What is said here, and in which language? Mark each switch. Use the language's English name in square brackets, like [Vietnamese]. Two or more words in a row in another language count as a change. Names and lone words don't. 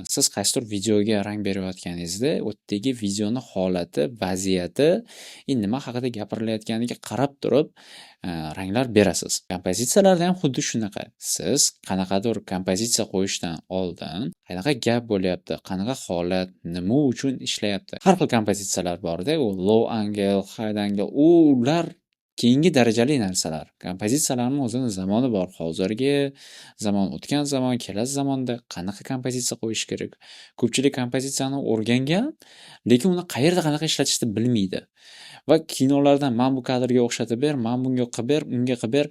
[Uzbek] Siz qaysidir videoga rang berayotganingizda, u yerdagi videoni holati, vaziyati, nima haqida gapirilayotganiga qarab turib ranglar berasiz. Kompozitsiyalarda ham xuddi shunaqa. Siz qanaqadir kompozitsiya qo'yishdan oldin qanaqa gap bo'lyapti, qanaqa holat, nima uchun ishlayapti. Har xil kompozitsiyalar bor-da, u [English] low angle, high angle, [Uzbek] ular keyingi darajali narsalar. Kompozitsiyalarning o'zini zamoni bor. Hozirgi zamon, o'tgan zamon, kelasi zamonda qanaqa kompozitsiya qo'yish kerak. Ko'pchilik kompozitsiyani o'rgangan, lekin uni qayerda qanaqa ishlatishni bilmaydi. Va kinolardan "Men bu kadrga o'xshatib ber, men bunga qilib ber, unga qilib ber".